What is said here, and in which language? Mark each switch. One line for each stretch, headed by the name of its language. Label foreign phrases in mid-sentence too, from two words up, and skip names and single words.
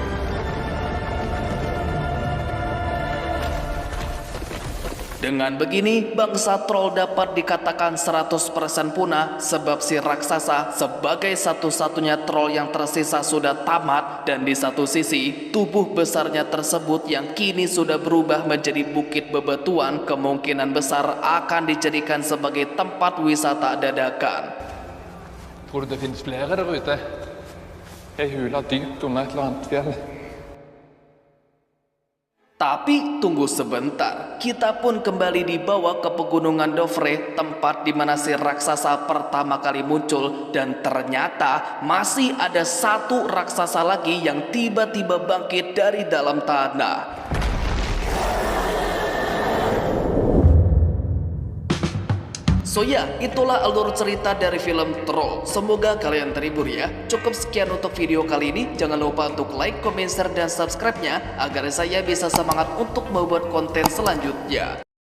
Indonesian: Dengan begini, bangsa troll dapat dikatakan 100% punah sebab si raksasa sebagai satu-satunya troll yang tersisa sudah tamat, dan di satu sisi, tubuh besarnya tersebut yang kini sudah berubah menjadi bukit bebatuan kemungkinan besar akan dijadikan sebagai tempat wisata dadakan.
Norwegian: Tror du det finnes flere der ute? Ei hule dypt under et eller annet fjell.
Indonesian: Tapi tunggu sebentar, kita pun kembali dibawa ke pegunungan Dovre, tempat di mana si raksasa pertama kali muncul, dan ternyata masih ada satu raksasa lagi yang tiba-tiba bangkit dari dalam tanah. So ya, itulah alur cerita dari film Troll. Semoga kalian terhibur ya. Cukup sekian untuk video kali ini. Jangan lupa untuk
English: like, comment, share,
Indonesian: dan subscribe-nya agar saya bisa semangat untuk membuat konten selanjutnya.